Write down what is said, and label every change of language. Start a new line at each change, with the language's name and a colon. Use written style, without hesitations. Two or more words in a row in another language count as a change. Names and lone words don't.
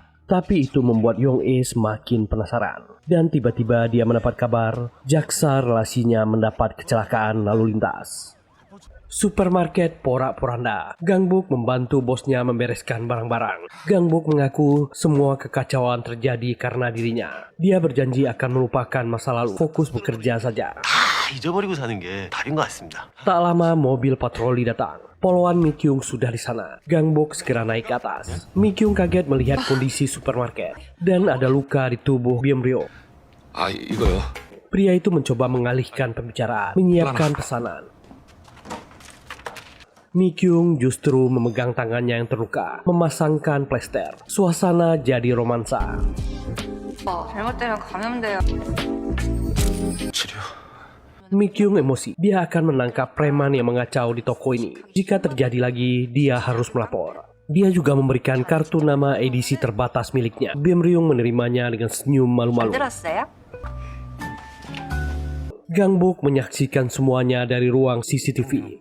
Indonesian: Tapi itu membuat Yong-e semakin penasaran. Dan tiba-tiba dia mendapat kabar jaksa relasinya mendapat kecelakaan lalu lintas. Supermarket porak-poranda. Gangbok membantu bosnya membereskan barang-barang. Gangbok mengaku semua kekacauan terjadi karena dirinya. Dia berjanji akan melupakan masa lalu, fokus bekerja saja.
Korean: 잊어버리고 사는 게 답인 것 같습니다.
Indonesian: Tak lama mobil patroli datang. Poloan Mikyung sudah di sana. Gangbok segera naik ke atas. Mikyung kaget melihat kondisi supermarket dan ada luka di tubuh Beomryung.
Korean: 아, 이거요.
Indonesian: Pria itu mencoba mengalihkan pembicaraan, menyiapkan pesanan. Mikyung justru memegang tangannya yang terluka, memasangkan plester. Suasana jadi romansa.
Korean: 오빠 잘못되면 감염돼요.
Indonesian: Mi Kyung emosi. Dia akan menangkap preman yang mengacau di toko ini. Jika terjadi lagi, dia harus melapor. Dia juga memberikan kartu nama edisi terbatas miliknya. Bim Ryung menerimanya dengan senyum malu-malu.
Korean: 들었어요?
Indonesian: Gang Bok menyaksikan semuanya dari ruang CCTV.